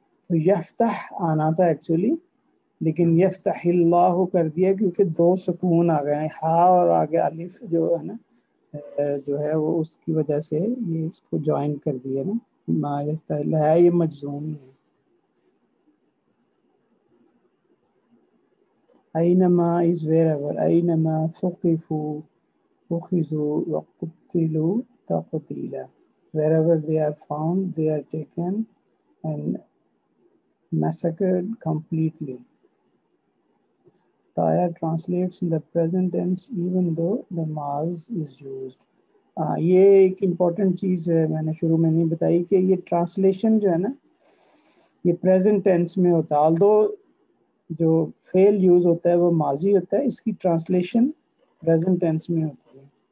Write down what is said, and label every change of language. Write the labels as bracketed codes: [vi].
[ur] تو یفتح آنا تھا ایکچولی، لیکن یفتح اللہ کر دیا کیونکہ دو سکون آ گئے ہیں، ہا اور آگے الف جو ہے نا جو ہے وہ اس کی وجہ سے یہ اس کو جوائن کر دیا نا. ما یفتح اللہ ہے، یہ مجزوم ہے. [en] اینما is wherever, [ar] اینما ثقفوا اخذوا وقتلوا تقتیلا. [en] wherever they are found they are taken and massacred completely. The ayah translates in the present tense even though the maaz is used. [ur] یہ ایک امپورٹنٹ چیز ہے، میں نے شروع میں نہیں بتائی کہ یہ ٹرانسلیشن جو ہے نا یہ پریزنٹ ٹینس میں ہوتا ہے. آلدو جو فعل یوز ہوتا ہے وہ ماضی ہوتا ہے، اس کی ٹرانسلیشن پریزنٹ ٹینس میں ہوتی ہے.